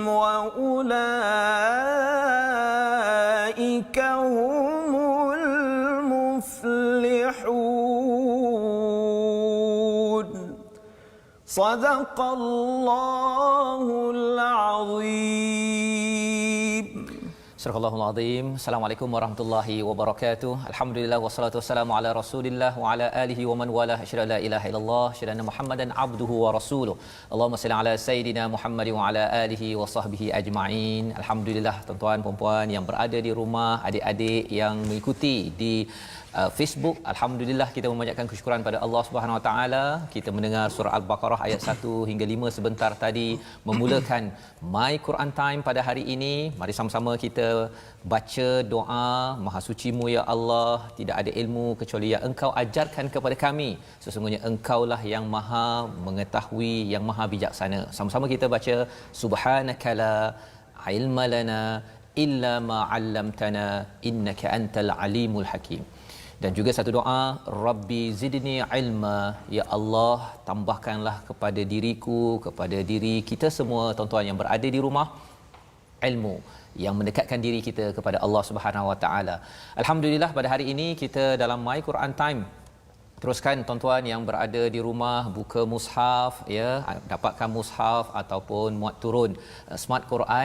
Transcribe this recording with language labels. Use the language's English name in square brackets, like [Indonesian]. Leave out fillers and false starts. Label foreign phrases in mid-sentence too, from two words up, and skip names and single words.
[Arabic] وأولئك هم المفلحون صدق الله العظيم. [Malay] Surah Al-Azim. [Arabic] السلام عليكم ورحمة الله وبركاته. الحمد لله والصلاة والسلام على رسول الله وعلى آله ومن والاه. أشهد أن لا إله إلا الله، أشهد أن محمدا عبده ورسوله. اللهم صل على سيدنا محمد وعلى آله وصحبه أجمعين. [Malay] Alhamdulillah tuan-tuan puan-puan yang berada di rumah, adik-adik yang mengikuti di Facebook, alhamdulillah kita memanjatkan kesyukuran pada Allah [Arabic] سبحانه وتعالى. [Malay] Kita mendengar surah Al-Baqarah ayat 1 hingga 5 sebentar tadi memulakan My Quran Time pada hari ini. Mari sama-sama kita baca doa, Maha Sucimu ya Allah, tidak ada ilmu kecuali yang Engkau ajarkan kepada kami. Sesungguhnya Engkaulah yang Maha mengetahui, yang Maha bijaksana. Sama-sama kita baca [Arabic] سبحانك لا علم لنا إلا ما علمتنا إنك أنت العليم الحكيم. [Malay] Dan juga satu doa, [Arabic] رب زدني علما, [Malay] ya Allah tambahkanlah kepada diriku, kepada diri kita semua tuan-tuan yang berada di rumah ilmu yang mendekatkan diri kita kepada Allah [Arabic] سبحانه وتعالى. [Malay] Alhamdulillah pada hari ini kita dalam My Quran Time. Teruskan tuan-tuan yang berada di rumah buka mushaf ya, dapatkan mushaf ataupun muat turun Smart Quran.